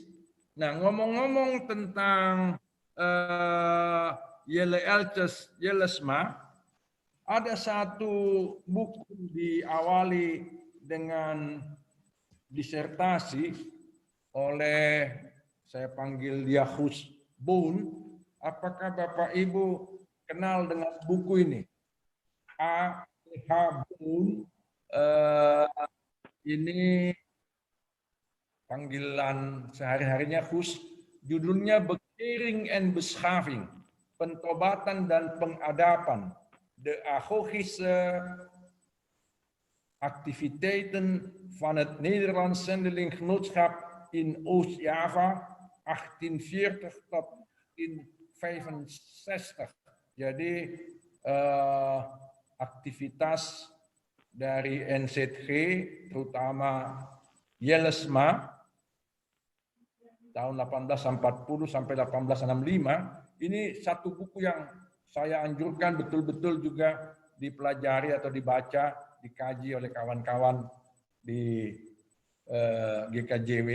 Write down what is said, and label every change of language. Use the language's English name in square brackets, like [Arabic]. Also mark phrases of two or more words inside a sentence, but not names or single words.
[Indonesian] Nah, ngomong-ngomong tentang Jelle Elches, Jelesma, ada satu buku diawali dengan disertasi oleh, saya panggil dia Hus Boon. Apakah Bapak Ibu kenal dengan buku ini? A.H. Boon, ini panggilan sehari-harinya Hus, judulnya Bekering and Beschaving, Pentobatan dan Pengadapan, de agogische activiteiten van het Nederlands Zendelinggenootschap in Oost-Java 1840 tot 1865. Jadi aktivitas dari NZG, terutama Jelesma, tahun 1840 sampai 1865, ini satu buku yang saya anjurkan betul-betul juga dipelajari atau dibaca, dikaji oleh kawan-kawan di GKJW.